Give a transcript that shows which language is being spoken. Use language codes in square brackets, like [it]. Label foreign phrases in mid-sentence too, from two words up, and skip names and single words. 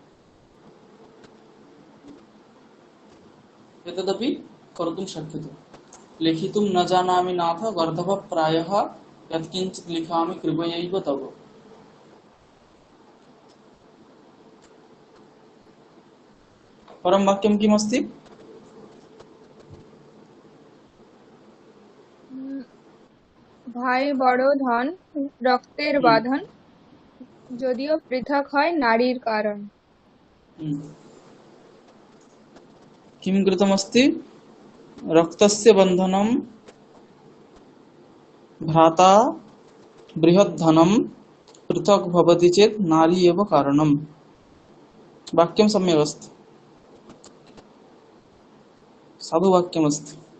[sa] एतदपि कर्तुं शक्यते। लिखितुं न जानामि नाथ गर्धव प्रायः यत्किंचित् लिखामि कृपयैव तव। परं वाक्यं किमस्ति? [bn] ভাই বড় ধন রক্তের বাঁধন যদিও পৃথক হয় নারীর কারণ। [sa] किं कृतमस्ति? रक्तस्य बन्धनं भ्राता बृहद्धनं पृथक् भवति चेत् नारी एव कारणम्। वाक्यं सम्यक् अस्ति, साधुवाक्यमस्ति।